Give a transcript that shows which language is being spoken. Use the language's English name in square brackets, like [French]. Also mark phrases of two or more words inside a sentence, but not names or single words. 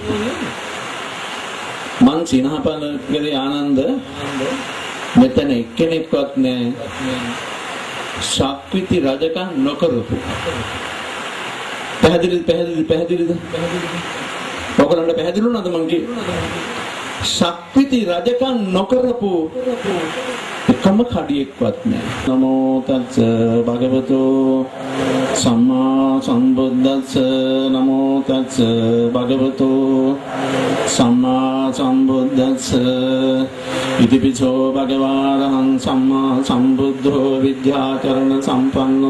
[Sinhala] මං සිනහපල ගලේ ආනන්ද මෙතන එක්කෙනෙක්වත් නැහැ ශක්විති රජකම් නොකරපු. පැහැදිලිද? ඔයගොල්ලන්ට පැහැදිලි වුණාද මං කිව්වේ? ශක්විති රජකම් නොකරපු එකම කඩියෙක්වත් නැහැ. [Pali] නමෝ තස්ස භගවතු සම්මා සම්බුද්දස්ස නමෝ තස්ස භගවතු සම්මා සම්බුද්දස්ස ඉතිපිසෝ භගවාරහං සම්මා සම්බුද්ධෝ විද්‍යාචරණ සම්පන්නෝ